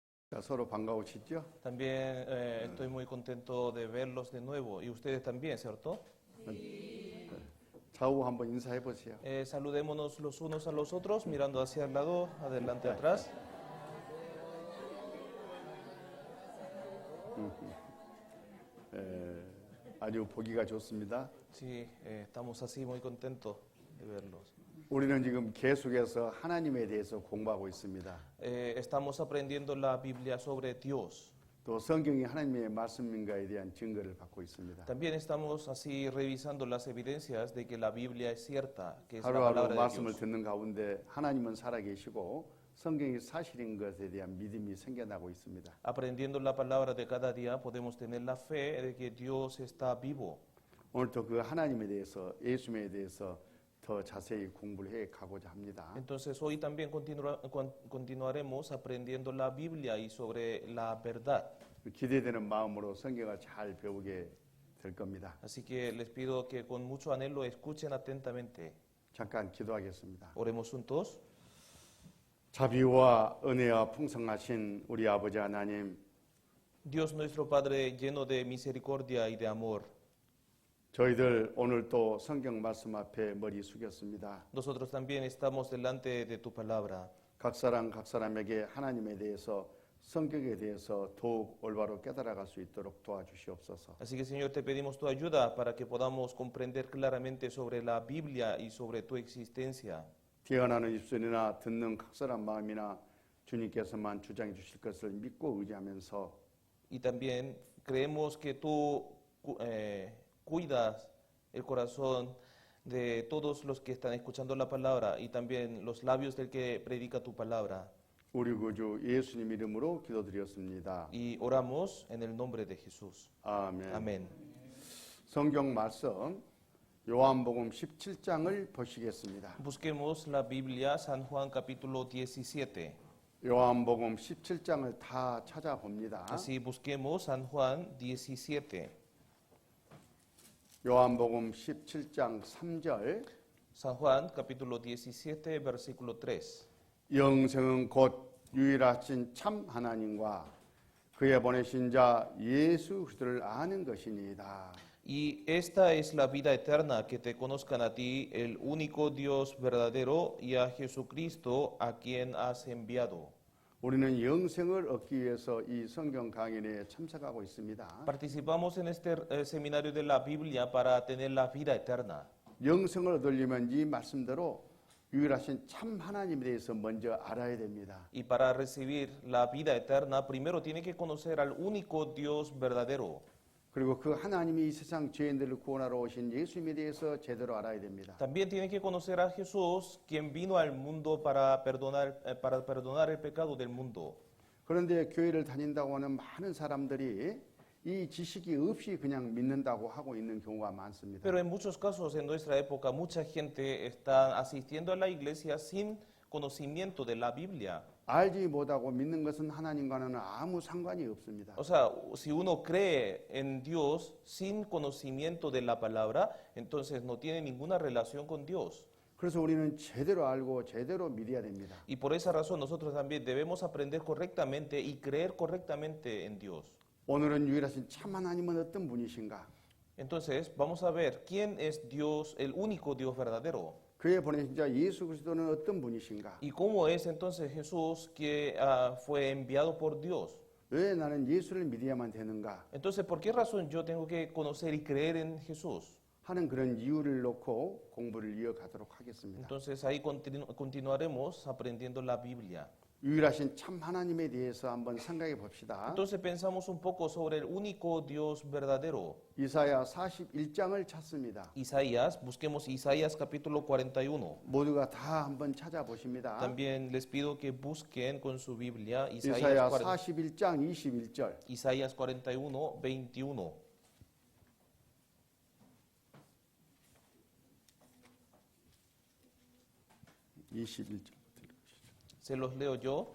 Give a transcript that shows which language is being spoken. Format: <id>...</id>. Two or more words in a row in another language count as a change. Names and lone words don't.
<ko>서로 반가우시죠?</ko> <es>También estoy muy contento de verlos de nuevo y ustedes también, ¿cierto?</es> <ko>좌우 한번 인사해 보세요.</ko> <es>Saludémonos los unos a los otros, mirando hacia el lado, adelante, atrás.</es> <ko>아주 보기가 좋습니다.</ko> <es>Sí, estamos así muy contentos de verlos.</es> <ko>우리는 지금 계속해서 하나님에 대해서 공부하고 있습니다.</ko> <es>Estamos aprendiendo la Biblia sobre Dios.</es> <ko>또 성경이 하나님의 말씀인가에 대한 증거를 받고 있습니다.</ko> <es>También estamos así revisando las evidencias de que la Biblia es cierta, que es la</es> <ko>하루하루</ko> <es>palabra de</es> <ko>말씀을</ko> <es>Dios.</es> <ko>듣는 가운데 하나님은 살아계시고 성경이 사실인 것에 대한 믿음이 생겨나고 있습니다.</ko> <es>Aprendiendo la palabra de cada día podemos tener la fe de que Dios está vivo.</es> <ko>오늘도 그 하나님에 대해서 예수님에 대해서 더 자세히 공부를 해 가고자 합니다.</ko> <es>Entonces hoy también continuaremos aprendiendo la Biblia y sobre la verdad.</es> <ko>기대되는 마음으로 성경을 잘 배우게 될 겁니다.</ko> <es>Así que les pido que con mucho anhelo escuchen atentamente.</es> <ko>잠깐 기도하겠습니다.</ko> <es>Oremos juntos.</es> <ko>자비와 은혜와 풍성하신 우리 아버지 하나님,</ko> <es>Dios nuestro Padre lleno de misericordia y de amor,</es> <ko>저희들 오늘 또 성경 말씀 앞에 머리 숙였습니다.</ko> <es>nosotros también estamos delante de tu palabra.</es> <ko>각 사람에게 하나님에 대해서 성경에 대해서 더욱 올바로 깨달아갈 수 있도록 도와주시옵소서.</ko> <es>Así que Señor, te pedimos tu ayuda para que podamos comprender claramente sobre la Biblia y sobre tu existencia.</es> <ko>뛰어나는 입술이나 듣는 각설한 마음이나 주님께서만 주장해 주실 것을 믿고 의지하면서</ko> <es>Y también creemos que tú cuidas el corazón de todos los que están escuchando la palabra y también los labios del que predica tu palabra.</es> <ko>우리 구주 예수님 이름으로 기도드렸습니다.</ko> <es>Y oramos en el nombre de Jesús.</es> <ko>아멘.</ko> <es>Amén.</es> <ko>성경 말씀 요한복음 17장을 보시겠습니다.</ko> <es>Busquemos la Biblia, San Juan capítulo 17.</es> <ko>요한복음 17장을 다 찾아봅니다.</ko> <es>Así busquemos San Juan 17.</es> <ko>요한복음 17장 3절</ko> <es>San Juan capítulo 17, versículo 3.</es> <ko>영생은 곧 유일하신 참 하나님과 그의 보내신 자 예수 그리스도를 아는 것이니이다.</ko> <es>Y esta es la vida eterna, que te conozcan a ti, el único Dios verdadero, y a Jesucristo, a quien has enviado.</es> <ko>우리는 영생을 얻기 위해서 이 성경 강연에 참석하고 있습니다.</ko> <es>Participamos en este seminario de la Biblia para tener la vida eterna.</es> <ko>영생을 얻으려면 이 말씀대로 유일하신 참 하나님에 대해서 먼저 알아야 됩니다.</ko> <es>Y para recibir la vida eterna, primero tiene que conocer al único Dios verdadero.</es> <ko>그리고 그 하나님이 이 세상 죄인들을 구원하러 오신 예수님에 대해서 제대로 알아야 됩니다.</ko> <es>También tiene que conocer a Jesús, quien vino al mundo para perdonar el pecado del mundo.</es> <ko>그런데 교회를 다닌다고 하는 많은 사람들이 이 지식이 없이 그냥 믿는다고 하고 있는 경우가 많습니다.</ko> <es>Pero en muchos casos en nuestra época mucha gente está asistiendo a la iglesia sin conocimiento de la Biblia.</es> <ko>알지 못하고 믿는 것은 하나님과는 아무 상관이 없습니다.</ko> <es>O sea, si uno cree en Dios sin conocimiento de la palabra, entonces no tiene ninguna relación con Dios.</es> <ko>그래서 우리는 제대로 알고 제대로 믿어야 됩니다.</ko> <es>Y por esa razón nosotros también debemos aprender correctamente y creer correctamente en Dios.</es> <ko>오늘은 유일하신 참 하나님은 어떤 분이신가?</ko> <es>Entonces, vamos a ver quién es Dios, el único Dios verdadero.</es> <ko>그의 보내신 자 예수 그리스도는 어떤 분이신가?</ko> <es>¿Y cómo es entonces Jesús que fue enviado por Dios?</es> <ko>왜 나는 예수를 믿어야만 되는가?</ko> <es>Entonces, ¿por qué razón yo tengo que conocer y creer en Jesús?</es> <ko>하는 그런 이유를 놓고 공부를 이어가도록 하겠습니다.</ko> <es>Entonces, ahí continuaremos aprendiendo la Biblia.</es> <ko>유일하신 참 하나님에 대해서 한번 생각해 봅시다.</ko> <es>Entonces, pensamos un poco sobre el único Dios verdadero.</es> <ko>이사야 41장을 찾습니다.</ko> <es>Isaías, busquemos Isaías capítulo 41.</es> <ko>모두가 다 한번 찾아보십니다.</ko> <es>También les pido que busquen con su Biblia</es> <ko>이사야 41장 21절.</ko> <es>Isaías 41, 21. Se los leo yo.</es>